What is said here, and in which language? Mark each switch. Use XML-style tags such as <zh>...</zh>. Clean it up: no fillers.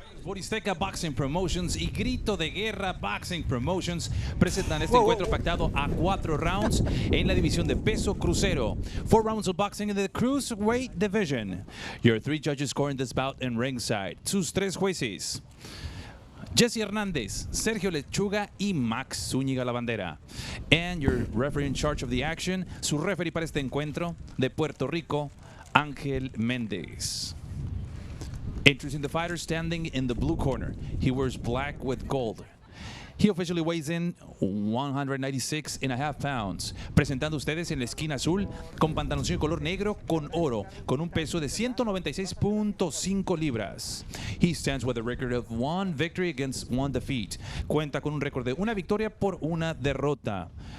<es>Boristeca Boxing Promotions y Grito de Guerra Boxing Promotions presentan este encuentro pactado a 4 rounds en la división de peso crucero.</es> <en>4 rounds of boxing in the cruiserweight division. Your 3 judges scoring this bout in ringside.</en> <es>Sus 3 jueces: Jesse Hernández, Sergio Lechuga y Max Zúñiga la bandera.</es> <en>And your referee in charge of the action,</en> <es>su referee para este encuentro de Puerto Rico, Ángel Méndez.</es> <en>Introducing the fighter standing in the blue corner. He wears black with gold. He officially weighs in 196.5 pounds.</en> <es>Presentando ustedes en la esquina azul con pantaloncillo de color negro con oro, con un peso de 196.5 libras.</es> <en>He stands with a record of 1 victory against 1 defeat.</en> <es>Cuenta con un récord de 1 victoria por 1 derrota.</es>